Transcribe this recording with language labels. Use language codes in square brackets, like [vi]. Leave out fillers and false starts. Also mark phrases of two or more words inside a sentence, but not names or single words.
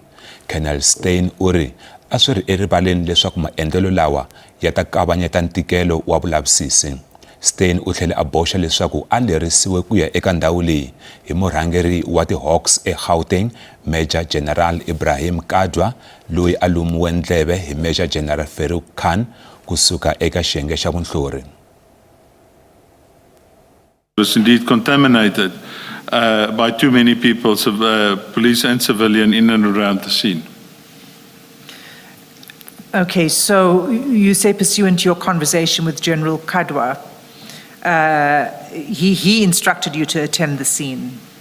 [ts] Colonel Steyn u ri a swi ri erivaleni leswaku maendlelo lawa ya ta kavanyeta ntikelo wa vulavisisi. Steyn u tlhele a boxa leswaku a lerisiwe ku ya eka ndhawu leyi hi murhangeri wa tiHawks eGauteng Major General Ibrahim Kadwa, loyi a lumiwe ndleve hi Major General Feroz Khan kusuka eka xiyenge xa vunhlori. [en] Was indeed contaminated by too many people, police and civilian, in and around the scene. Okay, so you say pursuant to your conversation with General Kadwa, he instructed you to attend the scene.